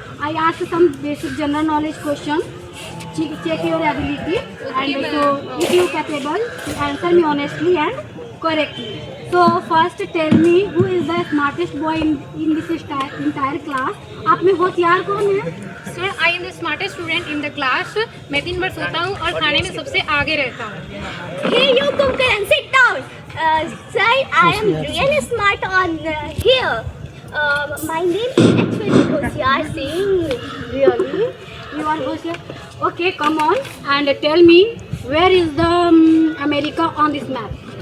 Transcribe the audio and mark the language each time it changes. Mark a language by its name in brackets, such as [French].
[English] I ask some basic general knowledge question. Check your ability, and so if you capable, you answer me honestly and correctly. So first, tell me who is the smartest boy in this entire class? [Hindi] आप में होशियार कौन है? [English] Sir, I am the smartest student in the class. [Hindi] मैं दिन भर सोता हूँ और खाने में सबसे आगे रहता हूँ. [English] Hey, you Kumkar, and sit down. Sir, I am really smart on here. My name is actually Hoshiar Singh. Really? You are Hoshiar? Okay, come on and tell me where is the America on this map?